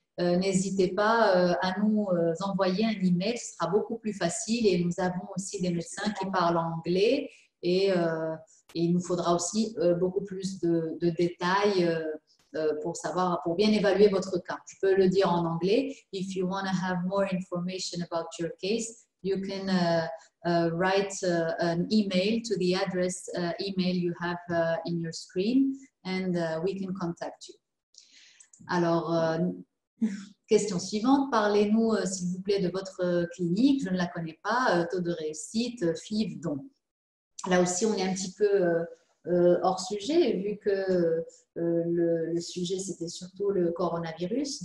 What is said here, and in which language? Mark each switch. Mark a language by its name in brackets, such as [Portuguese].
[French] n'hésitez pas à nous envoyer un email, ce sera beaucoup plus facile. Et nous avons aussi des médecins qui parlent anglais et il nous faudra aussi beaucoup plus de détails pour bien évaluer votre cas. Je peux le dire en anglais. [English] If you want to have more information about your case, you can write an email to the address email you have in your screen and we can contact you. [French] Alors, question suivante, parlez-nous s'il vous plaît de votre clinique, je ne la connais pas, taux de réussite, FIV, don. Là aussi, on est un petit peu hors sujet, vu que le sujet, c'était surtout le coronavirus.